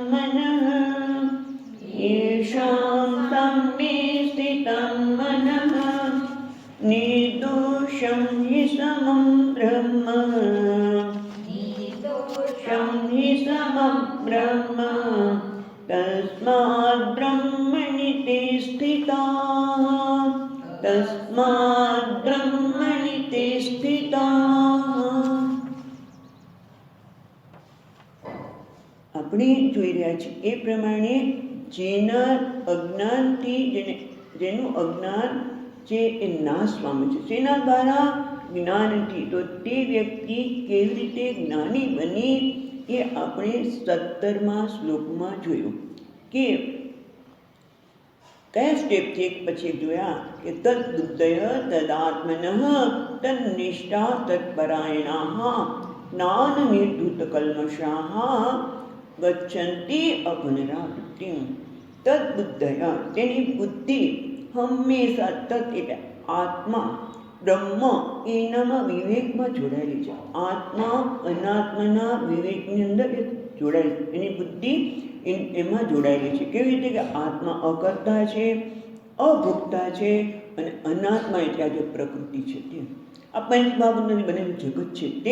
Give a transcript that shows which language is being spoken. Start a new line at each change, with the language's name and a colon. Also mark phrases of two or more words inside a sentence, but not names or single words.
Sanskrit: मनः निर्दोषं हि समं ब्रह्म तस्माद् ब्रह्मणि ते स्थिताः।
Gujarati: આપણે જોઈ રહ્યા છીએ એ પ્રમાણે જેનું અજ્ઞાન છે એ નાશ પામે છે તેના દ્વારા જ્ઞાનથી તો તે વ્યક્તિ કેવી રીતે જ્ઞાની બની એ આપણે 17મા શ્લોકમાં જોયું કે કયા સ્ટેપથી એક પછી એક જોયા કે
Sanskrit: તદ્બુદ્ધય તદાત્મનઃ તન્નિષ્ઠા તત્પરાયણાઃ જ્ઞાનનિર્ધૂતકલ્મષાઃ गच्छन्ति अपनरावृत्तिं तद्बुद्धया
Gujarati: તેની બુદ્ધિ હંમેશા તત્ એટલે આત્મા બ્રહ્મ એનામાં વિવેકમાં જોડાયેલી છે. આત્મા અનાત્માના વિવેકની અંદર એ જોડાયેલી છે. એની બુદ્ધિ એમાં જોડાયેલી છે. કેવી રીતે કે આત્મા અકર્તા છે, અભોક્તા છે, અને અનાત્મા એટલે આ જે પ્રકૃતિ છે તે, આ પંચમહાભૂતોથી બનેલું જગત છે તે.